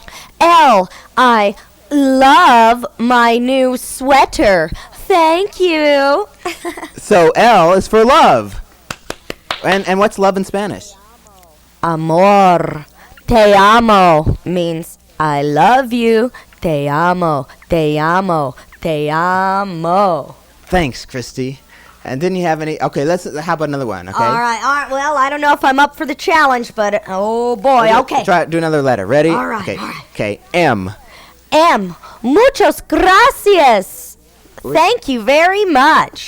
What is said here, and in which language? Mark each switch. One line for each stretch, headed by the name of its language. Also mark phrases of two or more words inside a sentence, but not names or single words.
English: L. I love my new sweater. Thank you. So L is for love. And what's love in Spanish?
Spanish: Amor. Te amo
English: means I love you.
Spanish: Te amo. Te amo. Te amo.
English: Thanks, Christy. And didn't you have any? Okay, how about another one? Okay. All right. Well, I don't know if I'm up for the challenge, but oh boy. Okay. Do another letter. Ready? All right, Okay. all right. Okay. M.
Spanish: M. Muchas gracias.
English: Thank you very much.